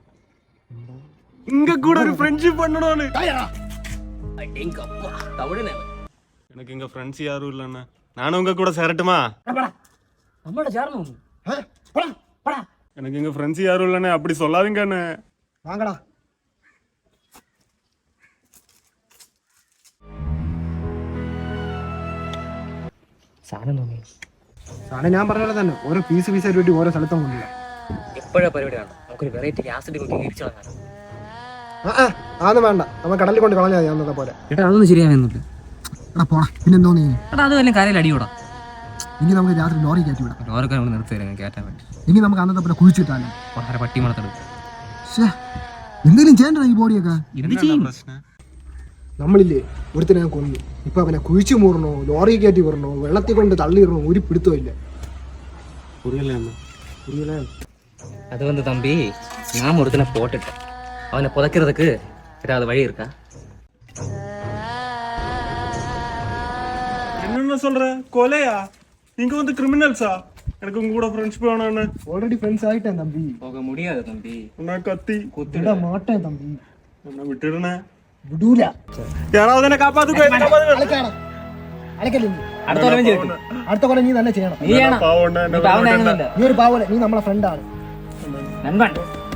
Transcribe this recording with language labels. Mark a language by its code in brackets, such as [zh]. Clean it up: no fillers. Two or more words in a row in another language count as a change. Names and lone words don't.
[ta] இங்க கூட ஒரு ஃப்ரெண்ட்ஷிப் பண்ணணும்னு. எனக்கு இங்க ஃப்ரெண்ட்ஸ் யாரும் இல்லண்ணா. நானும் உங்க கூட சேரட்டுமா? எனக்கு இங்க ஃப்ரெண்ட்ஸ் யாரும் இல்லண்ணே. அப்படி சொல்லாதீங்க அண்ணே. வாங்கடா. [ml] സാധനം ഞാൻ പറഞ്ഞ പോലെ തന്നെ ഓരോ പീസ് പീസായിട്ട് വേണ്ടി ഓരോ സ്ഥലത്തും കൊണ്ടില്ല. എപ്പോഴാ പരിപാടിയാണ്? നമുക്കൊരു വെറൈറ്റി ആസിഡ് കുത്തി തിരിച്ചു കളഞ്ഞാൽ. അതൊന്നും വേണ്ട, നമ്മ കടലിൽ കൊണ്ട് കളഞ്ഞാൽ മതി അന്നത്തെ പോലെ. ഏട്ടാ അതൊന്നും ശരിയാവുന്നില്ല. എടാ പോടാ, പിന്നെന്തോ നീ. എടാ അത് വല്ല കരയിൽ അടിയൂടാ. ഇനി നമുക്ക് രാത്രി ലോറി കയറ്റി വിടാം. ലോറൊക്കെ നമ്മൾ നിർത്തി തരാം കയറ്റാൻ വേണ്ടി. ഇനി നമുക്ക് അന്നത്തെ പോലെ കുഴിച്ചിട്ടാലോ? വളരെ പട്ടി മണത്തെടുക്കും. എന്തെങ്കിലും ചെയ്യണ്ട ഈ ബോഡിയൊക്കെ. എന്ത് ചെയ്യും? നമ്മളില്ലേ ഒരുത്തിനെ കൊന്നു, ഇപ്പൊ അവനെ കുഴിച്ചു മൂടണോ, ലോറി കയറ്റി വിടണോ, വെള്ളത്തിൽ കൊണ്ട് തള്ളിയിടണോ, ഒരു പിടുത്തമില്ല. [ta] அது வந்து தம்பி, நாம் ஒருத்தனை போட்டுட்டேன். அவனை புதைக்கிறதுக்கு ஏதாவது வழி இருக்கா? என்ன சொல்ற? கொலையா? நீங்க வந்து கிரிமினல்ஸா? எனக்கு உங்க கூட ஃப்ரெண்ட்ஷிப் வேணும்னு. [en] already friends [ta] ஆயிட்டேன் தம்பி. போக முடியாது தம்பி. நான் கத்தி குத்திட மாட்டேன் தம்பி. என்ன விட்டுடுனே. [ml] விடൂല. [ta] யாராவது என்ன காப்பாத்துங்க. [ml] അലക്കല്ലേ നീ? അടുത്ത കൊല്ലം നീ തന്നെ ചെയ്യണം. നീ ഒരു പാവല, നീ നമ്മളെ ഫ്രണ്ടാണ്. [ta] നൻപൻ.